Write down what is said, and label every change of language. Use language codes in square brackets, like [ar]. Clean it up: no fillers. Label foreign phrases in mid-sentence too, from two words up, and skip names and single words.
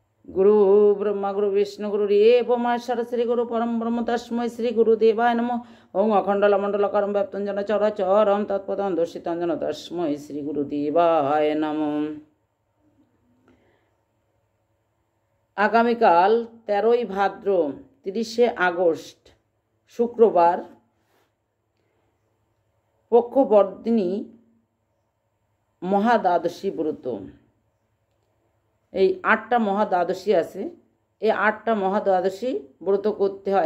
[sa] गुरु ब्रह्मा गुरु विष्णु गुरुदेव महेश्वर श्री गुरु परम ब्रह्म तस्मै श्री गुरुदेवाय नमः। ओं अखंडल मंडलकारं व्याप्तं जन चराचरं तत्पदं दर्शितं जन तस्मै श्री गुरुदेवाय नमः। [bn] আগামীকাল 13ই ভাদ্র 30শে আগস্ট শুক্রবার পক্ষবর্ধিনী মহাদ্বাদশী ব্রত। এই 8টা মহাদ্বাদশী আছে, এই 8টা মহাদ্বাদশী ব্রত করতে হয়।